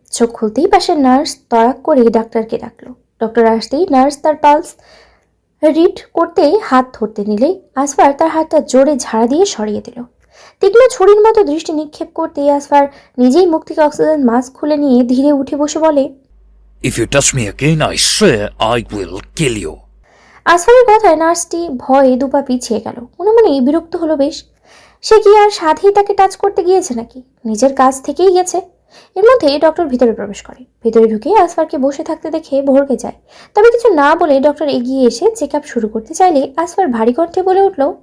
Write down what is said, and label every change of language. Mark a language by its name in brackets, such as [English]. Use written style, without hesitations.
[Bangla] চোখ খুলতেই পাশের নার্স তড়াক করে ডাক্তারকে ডাকলো। ডক্টর আসতেই নার্স তার পালস রিড করতে হাত ধরতে নিলেই আসফার তার হাতটা জোরে ঝাড়া দিয়ে সরিয়ে দিল। তীক্ষ্ণ ছুরির মতো দৃষ্টি নিক্ষেপ করতেই আসফার নিজেই মুখ থেকে অক্সিজেন মাস্ক খুলে নিয়ে ধীরে উঠে বসে বলে, [English] If you touch me again, I swear I will kill you. [Bangla] আসফারের কথায় নার্সটি ভয়ে দুপা পিছিয়ে গেল। মনে মনে বিরক্ত হলো বেশ। সে কি আর সাধেই তাকে টাচ করতে গিয়েছে নাকি? নিজের কাজ থেকেই গেছে। এর মধ্যে ডক্টর ভিতরে প্রবেশ করে। ভিতরে ঢুকে আসফারকে বসে থাকতে দেখে ভড়কে যায়। তবে কিছু না বলে ডক্টর এগিয়ে এসে চেক আপ শুরু করতে চাইলে আসফার ভারী কণ্ঠে বলে উঠল,